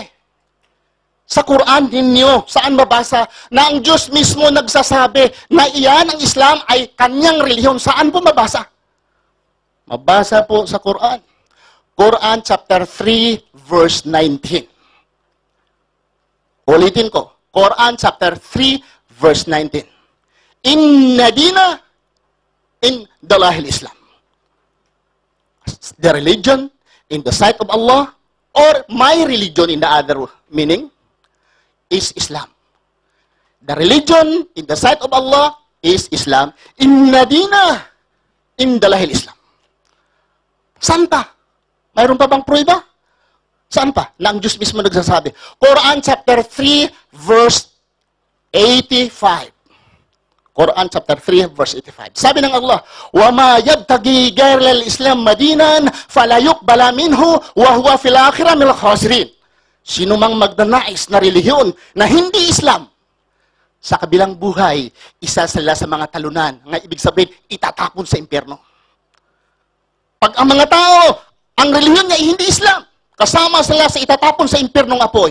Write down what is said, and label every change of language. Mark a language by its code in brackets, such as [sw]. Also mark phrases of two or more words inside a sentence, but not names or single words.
[tl] Sa Quran ninyo, saan mabasa na ang Diyos mismo nagsasabi na iyan ang Islam ay kanyang relihiyon? Saan po mabasa? Mabasa po sa Quran. [en] Quran chapter 3 verse 19. [tl] Ulitin ko. [en] Quran chapter 3 verse 19. [ar] إن الدين عند الله الإسلام. [en] The religion in the sight of Allah or my religion in the other meaning is Islam. The religion in the sight of Allah is Islam. [ar] إن الدين عند الله الإسلام. [tl] Saan pa? Mayroon pa bang prueba? Saan pa? Na ang Diyos mismo nagsasabi. [en] Quran chapter 3 verse 85. Quran chapter 3 verse 85. [tl] Sabi ng Allah, [ar] وَمَا يَبْتَغِي غَيْرَ الْإِسْلَامِ مَدِينًا فَلَا يُقْبَلَ مِنْهُ وَهُوَ فِي الْآخِرَةِ مِنَ الْخَاسِرِينَ. [tl] Sino mang magnanais na relihiyon na hindi Islam, sa kabilang buhay, isa sila sa mga talunan. Nga ibig sabihin, itatapon sa impyerno. Pag ang mga tao, ang relihiyon niya ay hindi Islam, kasama sila sa itatapon sa impyernong apoy.